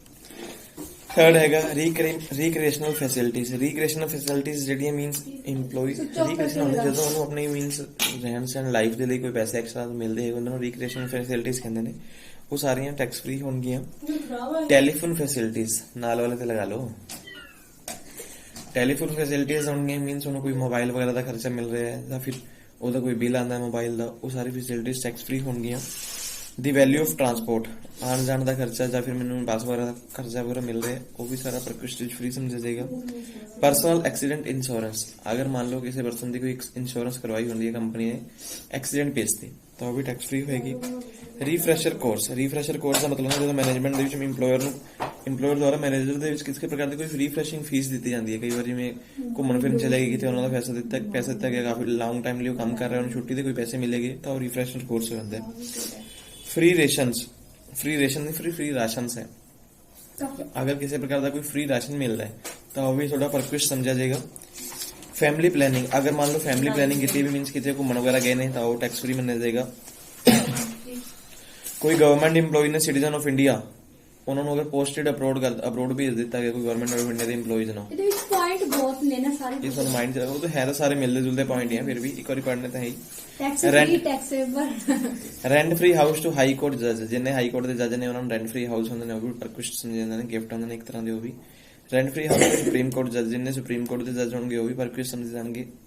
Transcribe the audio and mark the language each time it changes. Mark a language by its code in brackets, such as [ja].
[hi] Third है recreational facilities, recreational facilities जेडियां मीनस employee recreation होंदी जदों उन्होंने अपनी मीनस रहन सहन लाइफ के लिए कोई पैसे एक्स्ट्रा मिलते हैं उन्होंने रिक्रिएशनल फैसिलिटीज कहते हैं, वो सारियां टैक्स फ्री होंगियां। टेलीफोन फैसिलिटीज नाल वाले ते लगा लो, टेलीफोन फैसिलिटीज होंगियां मीनस उन्होंने कोई मोबाइल वगैरह का खर्चा मिल रहा है या फिर ਉਹਦਾ कोई बिल आता है मोबाइल का, वो सारी facilities tax free होंगियां। [pa] ਦੀ value of transport, ਆਉਣ ਜਾਣ ਦਾ ਖਰਚਾ ਜਾਂ ਫਿਰ ਮੈਨੂੰ ਬੱਸ ਵਗੈਰਾ ਦਾ ਖਰਚਾ ਵਗੈਰਾ ਮਿਲ ਰਿਹਾ ਉਹ ਵੀ ਸਾਰਾ ਪ੍ਰਕਿਸ਼ਟ ਵਿੱਚ ਫ੍ਰੀ ਸਮਝਿਆ ਜਾਏਗਾ। ਪਰਸਨਲ ਐਕਸੀਡੈਂਟ ਇੰਸ਼ੋਰੈਂਸ, ਅਗਰ ਮੰਨ ਲਓ ਕਿਸੇ ਪਰਸਨ ਦੀ ਕੋਈ ਇੰਸ਼ੋਰੈਂਸ ਕਰਵਾਈ ਹੁੰਦੀ ਹੈ ਕੰਪਨੀ ਨੇ ਐਕਸੀਡੈਂਟ ਬੇਸ ਤੇ ਤਾਂ ਉਹ ਵੀ ਟੈਕਸ ਫ੍ਰੀ ਹੋਏਗੀ। ਰੀਫਰੈਸ਼ਰ ਕੋਰਸ, ਰੀਫਰੈਸ਼ਰ ਕੋਰਸ ਦਾ ਮਤਲਬ ਹੈ ਜਦੋਂ ਮੈਨੇਜਮੈਂਟ ਦੇ ਵਿੱਚ ਇੰਪਲੋਇਰ ਦੁਆਰਾ ਮੈਨੇਜਰ ਦੇ ਵਿੱਚ ਕਿਸੇ ਪ੍ਰਕਾਰ ਦੀ ਕੋਈ ਰੀਫਰੈਸ਼ਿੰਗ ਫੀਸ ਦਿੱਤੀ ਜਾਂਦੀ ਹੈ। ਕਈ ਵਾਰ ਜਿਵੇਂ ਘੁੰਮਣ ਫਿਰਨ ਚਲੇ ਗਏ ਕਿਤੇ ਉਹਨਾਂ ਦਾ ਪੈਸਾ ਦਿੱਤਾ ਗਿਆ, ਕਾਫੀ ਲੌਂਗ ਟਾਈਮ ਲਈ ਉਹ ਕੰਮ ਕਰ ਰਿਹਾ, ਉਹਨੂੰ ਛੁੱਟੀ ਦੇ ਕੋਈ ਪੈਸੇ ਮਿਲੇਗੇ ਤਾਂ ਉਹ ਰੀਫਰੈਸ਼ਰ ਕੋਰਸ ਹੋ ਜਾਂਦਾ ਹੈ। [hi] फ्री रेशंस, फ्री रेशन नहीं फ्री राशंस है, अगर किसी प्रकार का कोई फ्री राशन मिल रहा है तो वो भी थोड़ा परक्विश समझा जाएगा। फैमिली प्लानिंग, अगर मान लो फैमिली प्लानिंग की भी मीन्स किसी घूमन वगैरह गए नहीं तो वो टैक्स फ्री माना जाएगा। कोई गवर्नमेंट इंप्लॉय ने सिटीजन ऑफ इंडिया उन्होंने अगर पोस्टेड अब्रोड भेज दिता गया कोई गवर्नमेंट ऑफ इंडिया के इंप्लॉयज ਨੂੰ [pa] पॉइंट बहुत ने ना सारे ये ਤੁਹਾਨੂੰ ਮਾਈਂਡ ਉਹ ਤਾਂ ਹੈ ਤਾਂ ਸਾਰੇ ਮਿਲਦੇ ਜੁਲਦੇ ਪੁਆਇੰਟ ਹੀ ਆ, ਫਿਰ ਵੀ ਇੱਕ ਵਾਰੀ ਪੜ੍ਹਨੇ ਤਾਂ ਹੈ ਹੀ। Rent free house to high court ਜੱਜ, ਜਿੰਨੇ ਹਾਈ ਕੋਰਟ ਦੇ ਜੱਜ ਨੇ ਉਹਨਾਂ ਨੂੰ ਰੈਂਟ ਫ੍ਰੀ ਹਾਊਸ ਹੁੰਦੇ ਨੇ ਉਹ ਵੀ ਪਰਕੁਸ਼ਟ ਸਮਝੇ ਜਾਂਦੇ ਨੇ, ਗਿਫਟ ਹੁੰਦੇ ਨੇ ਇੱਕ ਤਰ੍ਹਾਂ ਦੇ ਉਹ ਵੀ। Rent free house supreme court ਜੱਜ, ਜਿੰਨੇ ਸੁਪਰੀਮ ਕੋਰਟ ਦੇ ਜੱਜ ਹੋਣਗੇ ਉਹ ਵੀ ਪਰਕੁਸ਼ਟ ਸਮਝੇ ਜਾਣਗੇ।